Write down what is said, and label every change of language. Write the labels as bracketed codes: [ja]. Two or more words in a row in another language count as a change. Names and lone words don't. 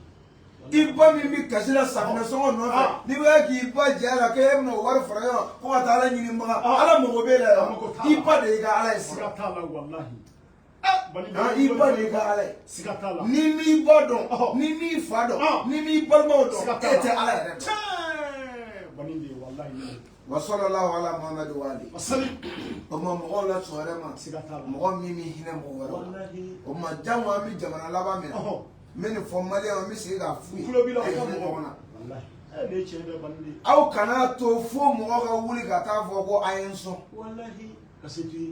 [bm] I ba min bɛ kasi la safunɛ sɔngɔ nɔfɛ n'i bɛ k'i ba jɛ a la k'e bɛna o wari fara ɲɔgɔn kan ko ka taa Ala ɲinibaga Ala mago b'e la yan i ba de y'i ka Ala ye siga. Siga t'a la wallahi. I ba de y'i ka Ala ye. Siga t'a la. Ni m'i ba dɔn ni m'i fa dɔn ni m'i balimaw dɔn e tɛ Ala yɛrɛ dɔn. Bani de wallahi. [ar] وصلى الله على محمد وآل. Wasali. [bm] O ma mɔgɔw la sɔn wɛrɛ ma Siga t'a la. mɔgɔ min b'i hinɛ mɔgɔ wɛrɛ ma Wallahi. o ma jango an bɛ jamana laban min na n bɛ nin fɔ maliyɛnw n bɛ segin k'a f'u ye Kulo b'i la o e ka hinɛ mɔgɔ. ɲɔgɔn na. Wallahi. Ne ye tiɲɛ dɛ bani de. Aw kana to fo mɔgɔ ka wuli ka taa fɔ ko a ye n sɔn Wallahi. Ka se to ye.